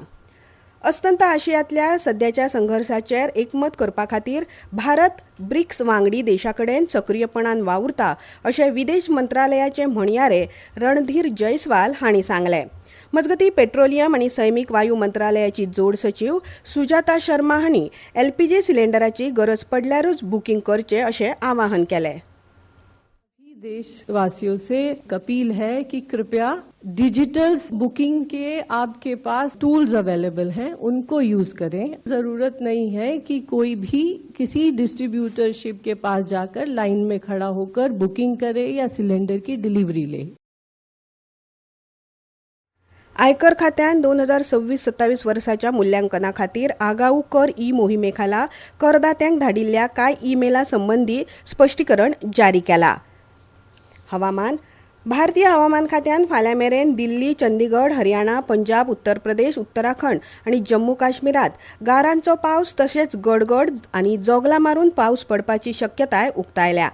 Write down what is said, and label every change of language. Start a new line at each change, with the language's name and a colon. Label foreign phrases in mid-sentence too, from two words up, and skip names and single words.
Konkani: अस्तंत आशियांतल्या सद्याच्या संघर्शाचेर एकमत करपा खातीर भारत ब्रिक्स वांगडी देशाकडेन सक्रीयपणान वावुरता अशें विदेश मंत्रालयाचे म्हणयारे रणधीर जयस्वाल हांणी सांगलें. मजगतीं पेट्रोलियम आनी सैमीक वायू मंत्रालयाची जोड सचीव सुजाता शर्मा हांणी एलपीजी सिलेंडराची गरज पडल्यारूच बुकींग करचें अशें आवाहन केलें.
Hindi: देशवासियों से अपील है कि कृपया
English: digital booking
Hindi: के आपके पास
English: tools available
Hindi: हैं, उनको यूज करें. जरूरत नहीं है कि कोई भी किसी डिस्ट्रीब्यूटरशिप के पास जाकर लाइन में खड़ा होकर बुकिंग करे या सिलेंडर की डिलीवरी ले.
Konkani: आयकर खात्यान 2026-27 वर्साच्या मुल्यांकना खातीर आगाऊ कर मोहिमे खाला करदात्यांक धाडिल्ल्या कांय ईमेला संबंधी स्पश्टीकरण जारी केलां. हवामान. भारतीय हवामान खात्यान फाल्यां मेरेन दिल्ली, चंदीगड, हरियाणा, पंजाब, उत्तर प्रदेश, उत्तराखंड आनी जम्मू काश्मीरात गारांचो पावस तशेंच गडगड आनी जोगला मारून पावस पडपाची शक्यताय उक्तायल्या.